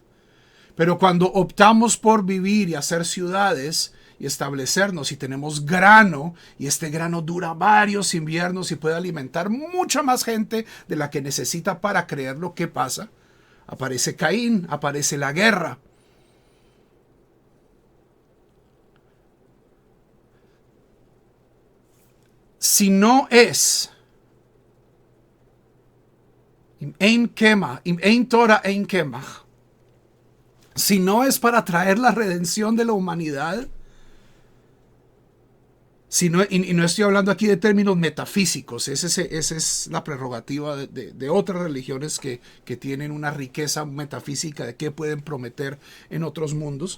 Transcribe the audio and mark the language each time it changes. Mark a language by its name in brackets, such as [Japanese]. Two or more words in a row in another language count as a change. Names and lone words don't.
[Spanish] Pero cuando optamos por vivir y hacer ciudades y establecernos y tenemos grano, y este grano dura varios inviernos y puede alimentar mucha más gente de la que necesita para creer lo que pasa, aparece Caín, aparece la guerra. Si no es [Hebrew] אם אין תורה אין קמח, [Spanish] si no es para traer la redención de la humanidad, si no, y no estoy hablando aquí de términos metafísicos, esa es la prerrogativa de otras religiones que tienen una riqueza metafísica de qué pueden prometer en otros mundos.